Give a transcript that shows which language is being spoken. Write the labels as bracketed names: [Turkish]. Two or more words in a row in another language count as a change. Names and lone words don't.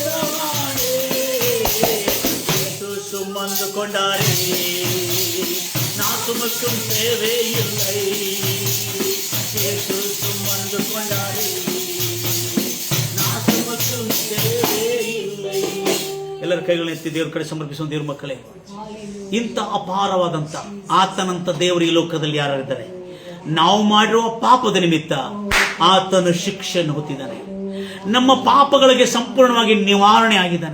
[Tamil] சுமந்து கொண்டாரே நான் சுமக்கும் தேவை இல்லை, சுமந்து கொண்டாரே நான் சுமக்கும் தேவை இல்லை. [Kannada] ಎಲ್ಲರ ಕೈಗಳನ್ನ ಎತ್ತಿ ದೇವರ ಕಡೆ ಸಮರ್ಪಿಸುವ ದೇವ್ರ ಮಕ್ಕಳೇ, ಇಂಥ ಅಪಾರವಾದಂತ ಆತನಂತ ದೇವರು ಈ ಲೋಕದಲ್ಲಿ ಯಾರಿದ್ದಾರೆ? ನಾವು ಮಾಡಿರುವ ಪಾಪದ ನಿಮಿತ್ತ ಆತನು ಶಿಕ್ಷೆಯನ್ನು ಹೊತ್ತಿದ್ದಾನೆ. ನಮ್ಮ ಪಾಪಗಳಿಗೆ ಸಂಪೂರ್ಣವಾಗಿ ನಿವಾರಣೆ ಆಗಿದ್ದಾನೆ.